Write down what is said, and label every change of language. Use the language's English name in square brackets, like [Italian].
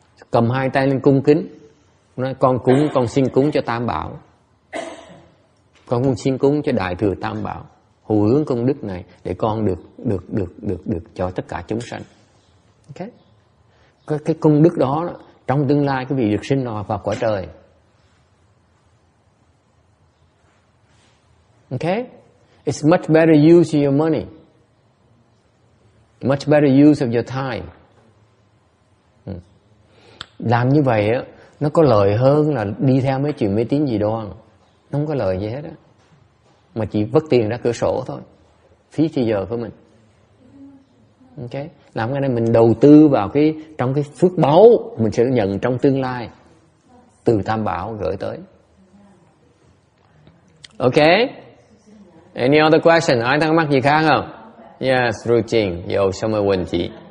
[Vietnamese] Cầm hai tay lên cung kính, nói con xin cúng cho Tam Bảo, con xin cúng cho Đại Thừa Tam Bảo, hồi hướng công đức này để con được cho tất cả chúng sanh. Ok, cái công đức đó trong tương lai quý vị được sinh vào cõi trời. [English] Ok, it's much better use of your money, much better use of your time. [Vietnamese] Làm như vậy á, nó có lợi hơn là đi theo mấy chuyện mê tín dị đoan. Nó không có lợi gì hết á, mà chỉ vất tiền ra cửa sổ thôi, phí thời giờ của mình. Ok, làm cái này mình đầu tư vào trong cái phước báu mình sẽ nhận trong tương lai từ Tam Bảo gửi tới. Ok, [English] any other question? [Vietnamese] Ai thắc mắc gì khác không? [Chinese] Yes, Ruching,有什么问题？